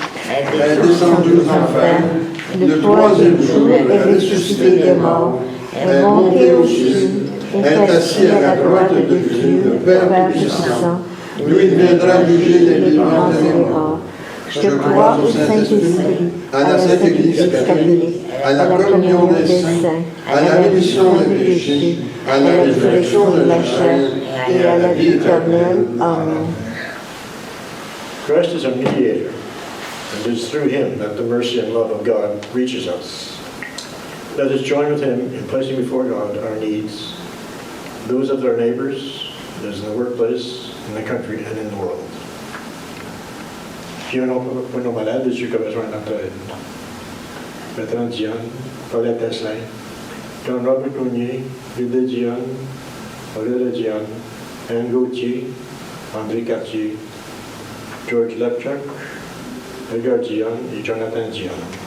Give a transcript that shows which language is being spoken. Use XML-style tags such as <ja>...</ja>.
<fr>est descendu aux enfers, le troisième jour est ressuscité des morts, est monté aux cieux, est assis à la droite de Dieu, le Père Tout-Puissant, d'où il viendra juger les vivants et les morts. Je crois au Saint-Esprit, à la Sainte Église catholique, à la communion des saints, à la rémission des péchés, à la résurrection de la chair et à la vie éternelle. Amen.</fr> <en>Christ is a mediator, and it is through him that the mercy and love of God reaches us. Let us join with him in placing before God our needs, those of our neighbors, those in the workplace, in the country, and in the world.</en> <fr>Prions pour nos malades et ceux qui ont besoin de notre aide. Bertrand Dionne, Paulette Tessin, Jean-Robert Cougnier, Lydie Dionne, Aurélie Dionne, Anne Gauthier, André Cartier, George Lepchuk, Edgar Dionne et Jonathan Dionne.</fr>